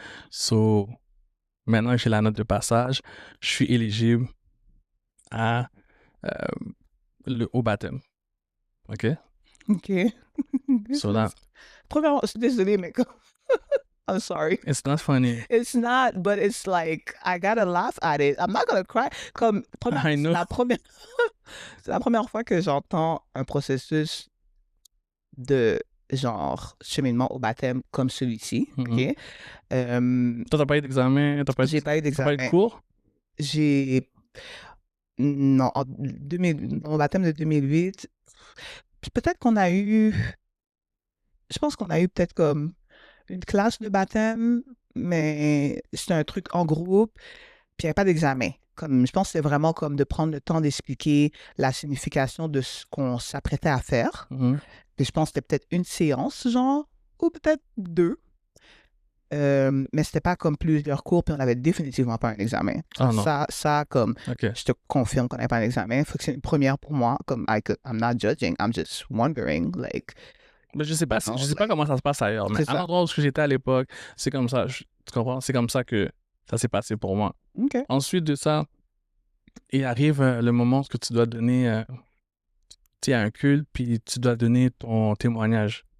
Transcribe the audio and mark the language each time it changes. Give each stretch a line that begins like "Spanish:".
French: So, maintenant que j'ai la note de passage, je suis éligible au baptême. OK? OK. So là, Premièrement, je suis désolée, mais
English: I'm sorry. it's not funny. It's not, but it's like, I gotta laugh at it. I'm not gonna cry. Comme, I know.
French: c'est la première fois que j'entends un processus de genre cheminement au baptême comme celui-ci. OK? Toi, t'as pas eu d'examen? J'ai pas eu T'as pas eu de d'examen. cours? Non, mon baptême de 2008, peut-être qu'on a eu, je pense qu'on a eu peut-être comme une classe de baptême, mais c'était un truc en groupe, puis il n'y avait pas d'examen. Comme, je pense que c'est vraiment comme de prendre le temps d'expliquer la signification de ce qu'on s'apprêtait à faire. Puis je pense que c'était peut-être une séance, genre, ou peut-être 2. Mais c'était pas comme plusieurs cours, puis on n'avait définitivement pas un examen. Ah non. Ça comme, OK. je te confirme qu'on n'avait pas un examen. Faut que c'est une première pour moi.
English: Comme, I'm not judging, I'm just wondering, like...
French: Mais je sais pas comment ça se passe ailleurs, mais à l'endroit où j'étais à l'époque, c'est comme ça, tu comprends? C'est comme ça que ça s'est passé pour moi. OK. Ensuite de ça, il arrive le moment où tu dois donner, tu sais, un culte, puis tu dois donner ton témoignage,